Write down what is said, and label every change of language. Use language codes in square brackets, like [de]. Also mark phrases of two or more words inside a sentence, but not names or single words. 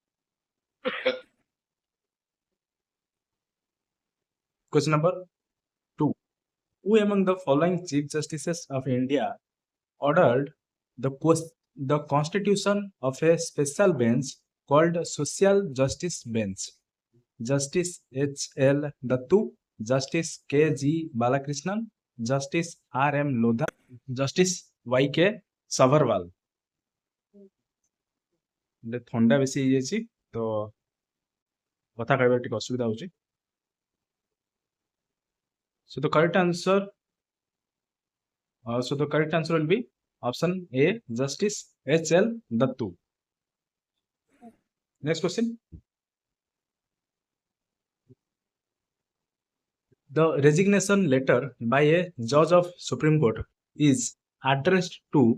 [en] Question number 2. Who among the following Chief Justices of India ordered the constitution of a special bench called Social Justice Bench? Justice H.L. Dattu, Justice K.G. Balakrishnan, Justice R.M. Lodha, Justice Y.K. Savarwal. [or] ଥଣ୍ଡା ବେସି ହୋ ତୋ କଥା କହିବାର ଟିକେ ଅସୁବିଧା ହେଉଛି. [en] So the correct answer will be option A, Justice H.L. Dattu. Next question. The resignation letter by a judge of Supreme Court is addressed to.